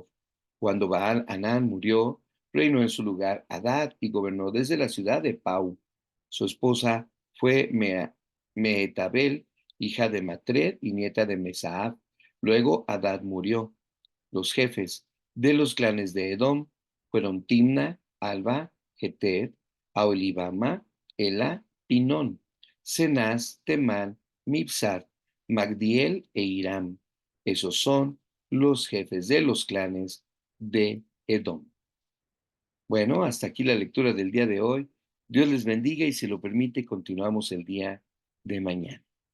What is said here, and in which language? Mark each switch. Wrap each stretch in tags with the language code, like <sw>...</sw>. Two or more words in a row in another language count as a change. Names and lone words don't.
<es>Cuando Baal Hanán murió, reinó en su lugar Hadad y gobernó desde la ciudad de Pau. Su esposa fue Mehetabel, hija de Matred y nieta de Mesaab. Luego Hadad murió. Los jefes de los clanes de Edom fueron Timna, Alba, Geter, Aholibama, Ela, Pinón, Cenaz, Temán, Mibsar, Magdiel e Hiram. Esos son los jefes de los clanes de Edom. Bueno, hasta aquí la lectura del día de hoy. Dios les bendiga y si lo permite, continuamos el día de mañana.</es>